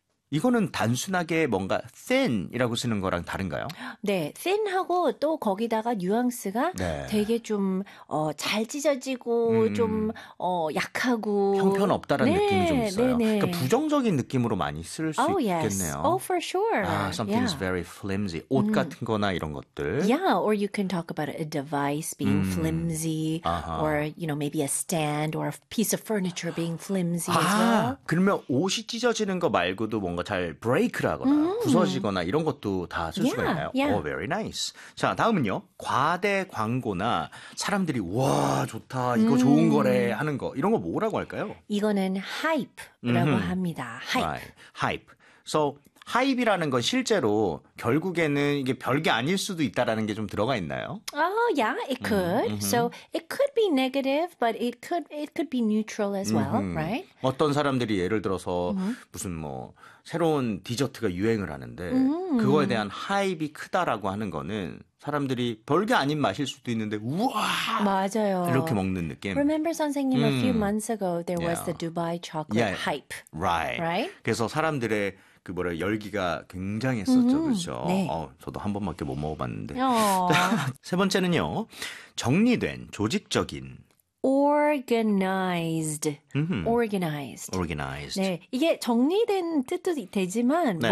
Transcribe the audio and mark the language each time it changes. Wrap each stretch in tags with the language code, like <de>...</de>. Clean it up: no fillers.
<ko>이거는 단순하게 뭔가 thin이라고 쓰는 거랑 다른가요? 네, thin하고 또 거기다가 뉘앙스가 네. 되게 좀 잘 찢어지고 좀 약하고 형편없다라는 네. 느낌이 좀 있어요. 네, 네. 그러니까 부정적인 느낌으로 많이 쓸 수 있겠네요.</ko> <en>Yes. Oh, for sure.</en> <ko>아,</ko> <en>something's yeah. very flimsy.</en> <ko>옷 같은 거나 이런 것들.</ko> <en>Yeah, or you can talk about a device being flimsy or you know maybe a stand or a piece of furniture being flimsy as well.</en> <ko>그러면 옷이 찢어지는 거 말고도 뭔가 잘 브레이크라거나 부서지거나 이런 것도 다 쓸 수가 있나요?</ko> <en>Yeah. Oh, very nice.</en> <ko>자, 다음은요. 과대 광고나 사람들이 와, 좋다. 이거 좋은 거래 하는 거. 이런 거 뭐라고 할까요? 이거는 하이프라고 합니다. 하이프.</ko> <en>Right. 하이프.</en> <ko>So, 하이프라는 건 실제로 결국에는 이게 별게 아닐 수도 있다라는 게 좀 들어가 있나요?</ko> <en>Oh, yeah. It could. So, it could be negative, but it could be neutral as well, right?</en> <ko>어떤 사람들이 예를 들어서 무슨 뭐 새로운 디저트가 유행을 하는데 그거에 대한 하이프가 크다라고 하는 거는 사람들이 별게 아닌 맛일 수도 있는데 우와! 맞아요. 이렇게 먹는 느낌.</ko> <en>Remember,</en> <ko>선생님,</ko> <en>a few months ago there was the Dubai chocolate hype. Right. Right.</en> <ko>그래서 사람들의 그 뭐래 열기가 굉장했었죠, 그렇죠? 네. 저도 한 번밖에 못 먹어봤는데. 세 번째는요. 정리된, 조직적인.</ko> <en>Organized. Organized. Organized.</en> <ko>네, 이게 정리된 뜻도 되지만 네.</ko>